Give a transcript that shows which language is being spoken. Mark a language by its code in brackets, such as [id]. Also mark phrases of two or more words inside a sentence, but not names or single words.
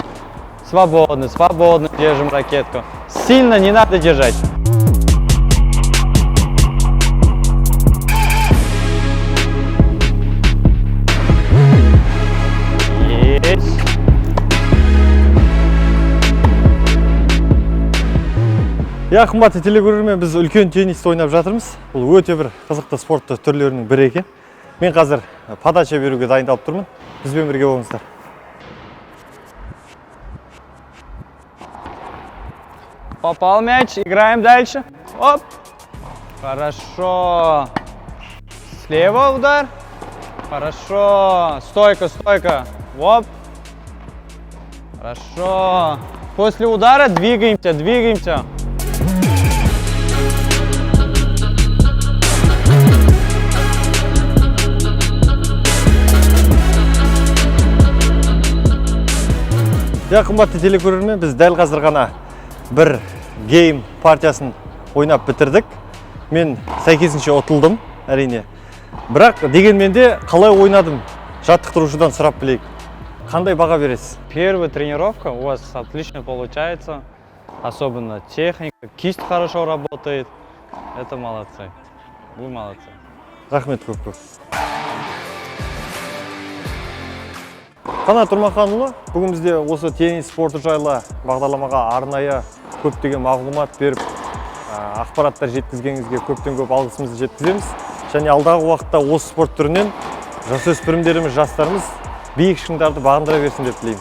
[ru] Свободно. Держим ракетку. Сильно не надо держать. Есть. [kk] Я қымбатты телекөрермен, біз үлкен теннисті ойнап жатырмыз. Бұл өте бір қызықты спорт түрлерінің бірі екен. Мен қазір подача беруге дайындалып тұрмын. Бізбен бірге болыңыздар. [ru] Попал мяч, играем дальше. Оп. Хорошо. Слева удар. Хорошо. Стойка. Оп. Хорошо. После удара двигаемся. [kk] Я қымбатты телекөрермен, біз дәл қазір ғана бір гейм партиясын ойнап бітірдік. Мен сәйкесінше ұтылдым, әрине. Бірақ дегенмен де қалай ойнадым, жаттықтырушыдан сұрап білейік. Қандай баға бересіз? [ru] Первая тренировка у вас отлично получается. Особенно техника, кисть хорошо работает. Это молодцы. Вы молодцы. [kk] Рахмет көп. Қанат Тұрмаханұлы, бүгін бізде осы теннис спорты жайлы бағдарламаға арнайы көптеген мағлұмат беріп, ақпараттар жеткізгеніңізге көптен көп алғысымызды жеткіземіз. Және алдағы уақытта осы спорт түрінен жасөспірімдеріміз, жастарымыз биік шыңдарды бағындыра берсін деп тілейміз.